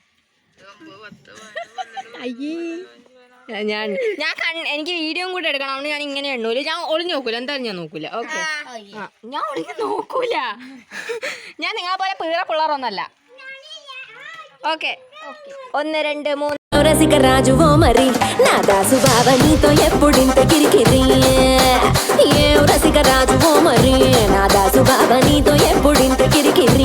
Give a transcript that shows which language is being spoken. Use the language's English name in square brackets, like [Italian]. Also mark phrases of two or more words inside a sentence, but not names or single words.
[Malayalam] എനിക്ക് വീഡിയോ കൂടെ എടുക്കണം. അതുകൊണ്ട് ഞാൻ ഇങ്ങനെ എണ്ണൂല. ഞാൻ ഒളിഞ്ഞു നോക്കൂല. എന്തായാലും ഞാൻ നോക്കൂല. ഓക്കെ, ഞാൻ ഒളിഞ്ഞു നോക്കൂല. ഞാൻ നിങ്ങളെ പോലെ പീറ പിള്ളേരൊന്നല്ല. ഓക്കെ, 1 2 3. [Telugu] రసిక రాజువో మరి నా దాసు బావ నీతో ఎప్పుడింత కిరికిరి ఏ రసిక రాజువో మరి నా దాసు బావ నీతో ఎప్పుడింత కిరికిరి